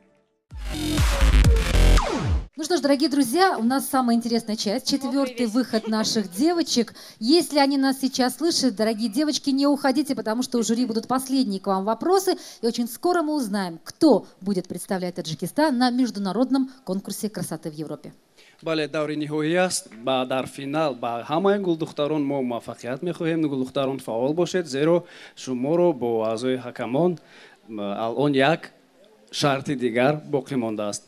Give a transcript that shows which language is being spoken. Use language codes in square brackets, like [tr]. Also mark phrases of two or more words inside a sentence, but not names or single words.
[ru] Ну что ж, дорогие друзья, у нас самая интересная часть, четвертый выход наших девочек. Если они нас сейчас слышат, дорогие девочки, не уходите, потому что у жюри будут последние к вам вопросы. И очень скоро мы узнаем, кто будет представлять Таджикистан на международном конкурсе красоты в Европе. [tg] бале даври ниҳоӣ аст ба дар финал ба ҳамаи гулдухтарон мо муваффақият мехоҳем. Гулдухтарон фаъол бошед, зеро шуморо бо аъзои ҳакамон алон як шарти дигар боқӣ мондааст.